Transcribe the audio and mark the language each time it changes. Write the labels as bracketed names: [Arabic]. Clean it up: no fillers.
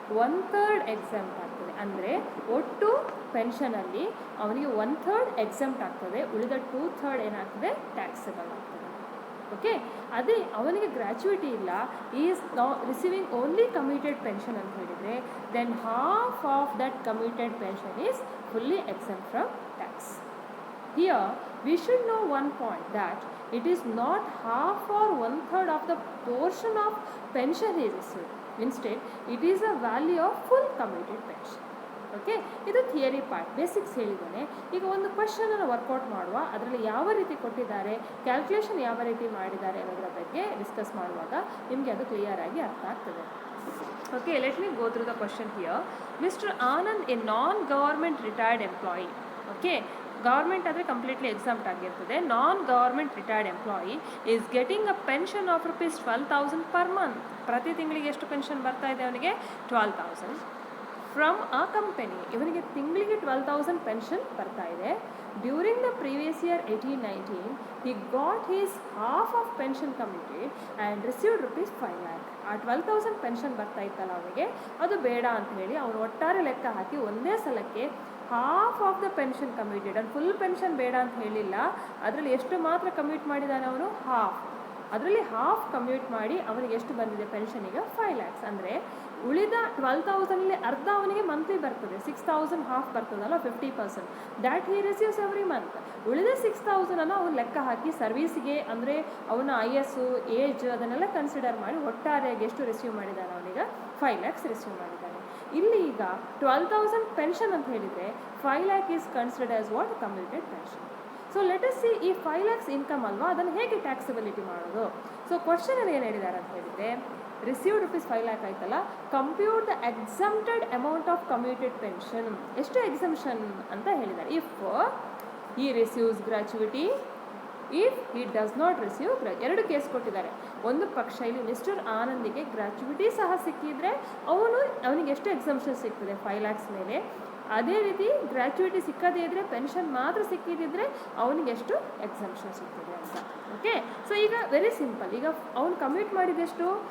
[Kannada] 1/3 exempt ಆಗ್ತದೆ. ಅಂದರೆ ಒಟ್ಟು ಪೆನ್ಷನಲ್ಲಿ ಅವನಿಗೆ 1/3 ಎಕ್ಸಮ್ಟ್ ಆಗ್ತದೆ, ಉಳಿದ 2/3 ಏನಾಗ್ತದೆ? ಟ್ಯಾಕ್ಸಬಲ್ ಆಗ್ತದೆ. [English] okay, [Kannada] ಅದೇ ಅವನಿಗೆ ಗ್ರ್ಯಾಚುಯಿಟಿ ಇಲ್ಲ, [English] is receiving only commuted pension [Kannada] ಅಂತ ಹೇಳಿದರೆ [English] Then half of that commuted pension is fully exempt from tax. Here we should know one point, that it is not half or 1/3 of the portion of pension he received. Instead, it is a value of full commuted pension. [Kannada] Okay, ಇದು theory part, basics ಹೇಳಿದ್ದೇನೆ. ಈಗ ಒಂದು ಕ್ವಶನನ್ನು workout ಮಾಡುವ, ಅದರಲ್ಲಿ ಯಾವ ರೀತಿ ಕೊಟ್ಟಿದ್ದಾರೆ, calculation ಯಾವ ರೀತಿ ಮಾಡಿದ್ದಾರೆ ಅನ್ನೋದರ ಬಗ್ಗೆ ಡಿಸ್ಕಸ್ ಮಾಡುವಾಗ ನಿಮಗೆ ಅದು ಕ್ಲಿಯರ್ ಆಗಿ ಅರ್ಥ ಆಗ್ತದೆ. [English] Okay, let me go through the question here. Mister Anand, a non government retired employee, okay, [Kannada] government ಆದರೆ ಕಂಪ್ಲೀಟ್ಲಿ ಎಕ್ಸಾಮ್ಟ್ ಆಗಿರ್ತದೆ. [English] Non government retired employee is getting a pension of ₹12,000 per month. [Kannada] ಪ್ರತಿ ತಿಂಗಳಿಗೆ ಎಷ್ಟು ಪೆನ್ಷನ್ ಬರ್ತಾ ಇದೆ ಅವನಿಗೆ? 12,000 [English] From a company. [Kannada] ಇವನಿಗೆ ತಿಂಗಳಿಗೆ 12,000 ಪೆನ್ಷನ್ ಬರ್ತಾ ಇದೆ. [English] During the previous year 18-19 he got his half of pension committed and received ₹5 lakh. [Kannada] ಆ 12,000 ಪೆನ್ಷನ್ ಬರ್ತಾ ಇತ್ತಲ್ಲ ಅವನಿಗೆ, ಅದು ಬೇಡ ಅಂತ ಹೇಳಿ ಅವನು ಒಟ್ಟಾರೆ ಲೆಕ್ಕ ಹಾಕಿ ಒಂದೇ ಸಲಕ್ಕೆ [English] half of the pension committed, [Kannada] ಅದು ಫುಲ್ ಪೆನ್ಷನ್ ಬೇಡ ಅಂತ ಹೇಳಿಲ್ಲ, ಅದರಲ್ಲಿ ಎಷ್ಟು ಮಾತ್ರ ಕಮ್ಯೂಟ್ ಮಾಡಿದ್ದಾನೆ ಅವನು? ಹಾಫ್. ಅದರಲ್ಲಿ ಹಾಫ್ ಕಮ್ಯೂಟ್ ಮಾಡಿ ಅವನಿಗೆ ಎಷ್ಟು ಬಂದಿದೆ ಪೆನ್ಷನಿಗೆ? 5 lakhs. ಅಂದರೆ ಉಳಿದ 12,000ಅಲ್ಲಿ ಅರ್ಧ ಅವನಿಗೆ ಮಂತ್ಲಿ ಬರ್ತದೆ, 6,000 ಹಾಫ್ ಬರ್ತದಲ್ಲ, 50%, [English] That he receives every month. [Kannada] ಉಳಿದ 6,000 ಅವನು ಲೆಕ್ಕ ಹಾಕಿ ಸರ್ವೀಸಿಗೆ, ಅಂದರೆ ಅವನ IS ಏಜ್ ಅದನ್ನೆಲ್ಲ ಕನ್ಸಿಡರ್ ಮಾಡಿ ಒಟ್ಟಾರೆಯಾಗಿ ಎಷ್ಟು ರಿಸೀವ್ ಮಾಡಿದ್ದಾನೆ ಅವನಿಗೆ? 5 lakhs ರಿಸೀವ್ ಮಾಡಿದ್ದಾನೆ. ಇಲ್ಲಿ ಈಗ 12,000 ಪೆನ್ಷನ್ ಅಂತ ಹೇಳಿದರೆ 5 lakh [English] Is considered as what? [Kannada] Commuted pension. [English] so let us see, [Kannada] ಈ 5 lakhs ಇನ್ಕಮ್ ಅಲ್ವಾ, ಅದನ್ನು ಹೇಗೆ ಟ್ಯಾಕ್ಸಬಿಲಿಟಿ ಮಾಡೋದು? ಸೊ ಕ್ವಶನಲ್ಲಿ ಏನು ಹೇಳಿದ್ದಾರೆ ಅಂತ ಹೇಳಿದರೆ, [English] Received ₹5 lakh ಆಯ್ತಲ್ಲ, compute the exempted amount of commuted pension. [Kannada] ಎಷ್ಟು ಎಕ್ಸಮ್ಷನ್ ಅಂತ ಹೇಳಿದ್ದಾರೆ? [English] if he receives gratuity, if he does not receive [Kannada] ಎರಡು ಕೇಸ್ ಕೊಟ್ಟಿದ್ದಾರೆ. ಒಂದು ಪಕ್ಷ ಇಲ್ಲಿ ಮಿಸ್ಟರ್ ಆನಂದಿಗೆ ಗ್ರ್ಯಾಚುಯಿಟಿ ಸಹ ಸಿಕ್ಕಿದ್ರೆ ಅವನಿಗೆ ಎಷ್ಟು ಎಕ್ಸಮ್ಷನ್ ಸಿಗ್ತದೆ? 5 lakhs ಮೇಲೆ. ಅದೇ ರೀತಿ ಗ್ರ್ಯಾಚುಯಿಟಿ ಸಿಕ್ಕದೇ ಇದ್ದರೆ, ಪೆನ್ಷನ್ ಮಾತ್ರ ಸಿಕ್ಕಿದ್ದರೆ ಅವನಿಗೆ ಎಷ್ಟು ಎಕ್ಸಮ್ಷನ್ ಸಿಗ್ತದೆ ಅಂತ. ಓಕೆ, ಸೊ ಈಗ ವೆರಿ ಸಿಂಪಲ್. ಈಗ ಅವನು ಕಮ್ಯೂಟ್ ಮಾಡಿದೆಷ್ಟು?